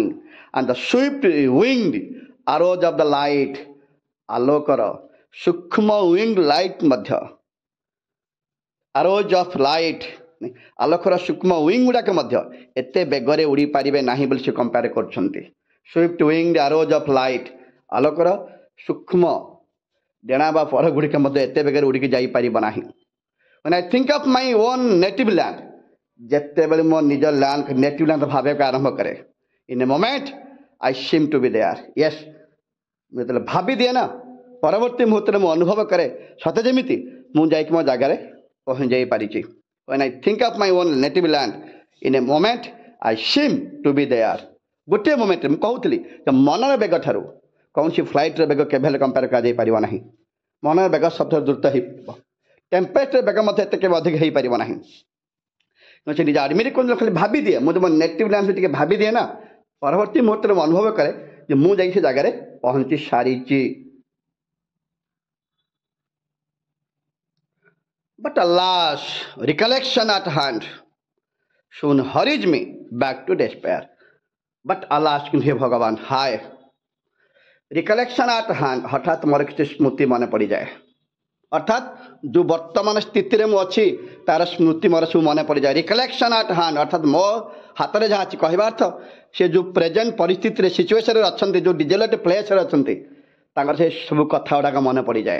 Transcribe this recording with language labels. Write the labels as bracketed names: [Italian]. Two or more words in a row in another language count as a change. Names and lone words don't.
[English] and the swift winged arrows of the light, [Odia] ଆଲୋକର ସୂକ୍ଷ୍ମ [English] winged light [Odia] ମଧ୍ୟ, [English] arrows of light, [Odia] ଆଲୋକର ସୂକ୍ଷ୍ମ ୱିଙ୍ଗ ଗୁଡ଼ାକ ମଧ୍ୟ ଏତେ ବେଗରେ ଉଡ଼ିପାରିବେ ନାହିଁ ବୋଲି ସେ କମ୍ପେୟାର କରୁଛନ୍ତି। [English] swift winged arrows of light, [Odia] ଆଲୋକର ସୂକ୍ଷ୍ମ ଡେଣା ବା ପର ଗୁଡ଼ିକ ମଧ୍ୟ ଏତେ ବେଗରେ ଉଡ଼ିକି ଯାଇପାରିବ ନାହିଁ। [English] When I think of my own native land, [Odia] ଯେତେବେଳେ ମୋ ନିଜ [English] land native land [Odia] ଭାବିବାକୁ ଆରମ୍ଭ କରେ, [English] in a moment I seem to be there. Yes, [Odia] ମୁଁ ଯେତେବେଳେ ଭାବିଦିଏ ନା, ପରବର୍ତ୍ତୀ ମୁହୂର୍ତ୍ତରେ ମୁଁ ଅନୁଭବ କରେ ସତେ ଯେମିତି ମୁଁ ଯାଇକି ମୋ ଜାଗାରେ ପହଞ୍ଚାଇ ପାରିଛି। [English] When I think of my own native land, in a moment I seem to be there. [Odia] ଗୋଟିଏ ମୋମେଣ୍ଟରେ ମୁଁ କହୁଥିଲି ଯେ ମନର ବେଗ ଠାରୁ କୌଣସି ଫ୍ଲାଇଟ୍ର ବେଗ କେବେ ହେଲେ କମ୍ପେୟାର କରାଯାଇପାରିବ ନାହିଁ। ମନର ବେଗ ସବୁଠାରୁ ଦ୍ରୁତ ହେଇପାରିବ। ଟେମ୍ପରେଚର ବେଗ ମଧ୍ୟ ଏତେ କେବେ ଅଧିକ ହେଇପାରିବ ନାହିଁ। ସେ ନିଜେ ଆଡ଼ମିଟ୍ କରି ଖାଲି ଭାବିଦିଏ, ମୁଁ ତ ମୋ [English] native landରେ [Odia] ଟିକେ ଭାବିଦିଏ ନା, ପରବର୍ତ୍ତୀ ମୁହୂର୍ତ୍ତରେ ମୁଁ ଅନୁଭବ କରେ ଯେ ମୁଁ ଯାଇକି ସେ ଜାଗାରେ ପହଞ୍ଚି ସାରିଛି। [English] But alas, recollection at hand soon hurries me back to despair. But alas, [Odia] କିନ୍ତୁ ହେ ଭଗବାନ, ହାୟ, [English] recollection at hand, [Odia] ହଠାତ୍ ମୋର କିଛି ସ୍ମୃତି ମନେ ପଡ଼ିଯାଏ। ଅର୍ଥାତ୍ ଯେଉଁ ବର୍ତ୍ତମାନ ସ୍ଥିତିରେ ମୁଁ ଅଛି ତାର ସ୍ମୃତି ମୋର ସବୁ ମନେ ପଡ଼ିଯାଏ। [English] recollection at hand [Odia] ଅର୍ଥାତ୍ ମୋ ହାତରେ ଯାହା ଅଛି, କହିବା ଅର୍ଥ ସେ ଯେଉଁ ପ୍ରେଜେଣ୍ଟ ପରିସ୍ଥିତିରେ ସିଚୁଏସନ୍ରେ ଅଛନ୍ତି, ଯେଉଁ [English] desolate placeରେ [Odia] ଅଛନ୍ତି, ତାଙ୍କର ସେ ସବୁ କଥା ଗୁଡ଼ାକ ମନେ ପଡ଼ିଯାଏ।